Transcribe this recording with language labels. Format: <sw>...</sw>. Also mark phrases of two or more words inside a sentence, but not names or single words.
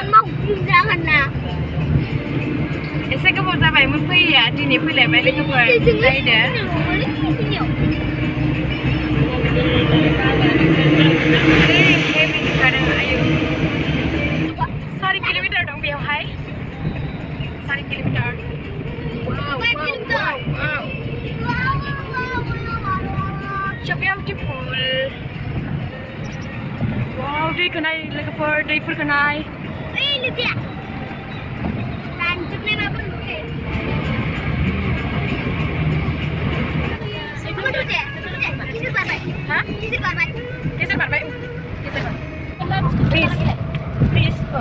<brx>एसे गोबाव जाबायमोन फैया दिनै फैलायबाय लोगोफोर नायदो सारि किल'मिटार दं बेयावहाय 4 किल'मिटार</brx> <en>so beautiful wow</en> <brx>दैखौ नाय लोगोफोर दैफोरखौ नाय Please. Oh.</brx>